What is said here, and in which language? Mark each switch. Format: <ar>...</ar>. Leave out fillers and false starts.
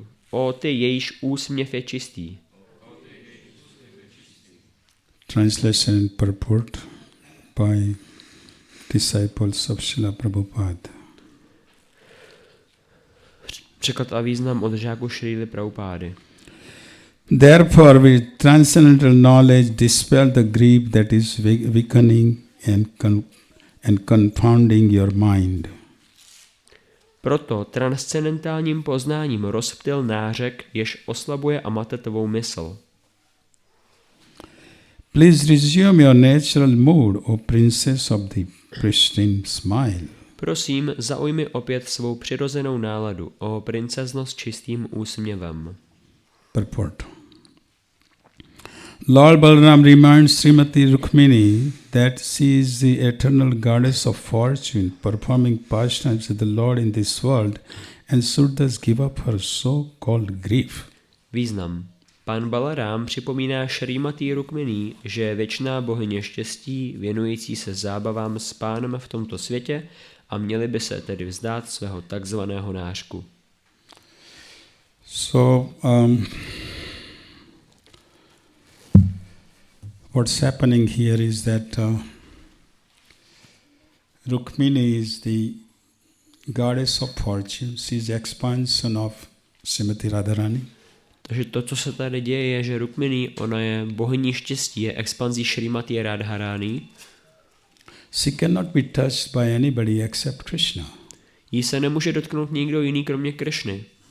<cs>O ty, jejíž úsměv je čistý.</cs> <en>Translation and purport by disciples of Srila Prabhupada.</en> <cs>Překlad a význam od žáků Šríly Prabhupády.</cs> <en>Therefore, with transcendental knowledge, dispel the grief that is weakening and confounding your mind.</en> <cs>Proto transcendentálním poznáním rozptyl nářek, jež oslabuje a mate tvou mysl.</cs> <en>Please resume your natural mood, O princess of the pristine smile.</en> <cs>Prosím, zaujmi opět svou přirozenou náladu, o princezno s čistým úsměvem.</cs> <en>Purport. Lord Balaram reminds Srimati Rukmini that she is the eternal goddess of fortune, performing pastimes with the Lord in this world, and should thus give up her so-called grief.</en> <cs>Význam. Pán Balarám připomíná Šrímati Rukmini, že je věčná bohyně štěstí, věnující se zábavám s pánem v tomto světě a měli by se tedy vzdát svého takzvaného nářku.</cs> <en>So, what's happening here is that Rukmini is the goddess of fortune. She is the expansion of Srimati Radharani.</en> <cs>Takže to, co se tady děje, je, že Rukmini, ona je bohyní štěstí, je expanzí Šrímati Radharani.</cs> <en>She cannot be touched by anybody except Krishna.</en> <cs>Jí se nemůže dotknout nikdo jiný, kromě Krišny.</cs>